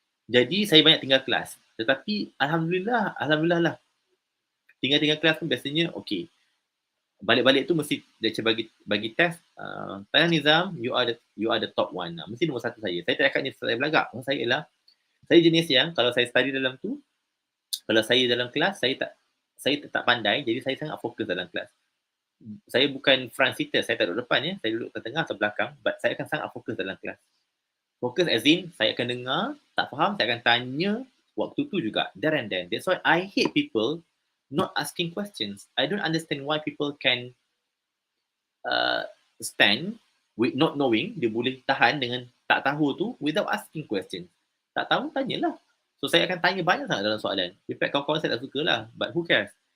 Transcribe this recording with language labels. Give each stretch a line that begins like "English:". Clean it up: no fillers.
Malay: Jadi saya banyak tinggal kelas. Tetapi alhamdulillah lah. Tinggal kelas pun biasanya okey. Balik-balik tu mesti lecturer bagi test. Tanya
English: Nizam, you are the top one.
Malay: Mesti nombor 1 saya. Saya tak cakap ni saya belagak. Saya ialah saya jenis yang kalau saya study dalam tu, kalau saya dalam kelas saya tak pandai, jadi saya sangat fokus dalam kelas. Saya bukan front seater, saya tak duduk depan ya. Saya duduk tengah atau belakang, but saya akan sangat fokus dalam kelas. Fokus
English: as in
Malay: saya akan dengar, tak faham saya akan tanya waktu tu juga.
English: There and then. That's why I hate people not asking questions. I don't understand why people can stand with not knowing,
Malay: dia boleh tahan dengan tak tahu
English: tu without asking questions.
Malay: Tak tahu, tanyalah. So saya akan tanya banyak sangat dalam soalan.
English: In fact
Malay: kawan-kawan saya tak suka lah,
English: but who cares?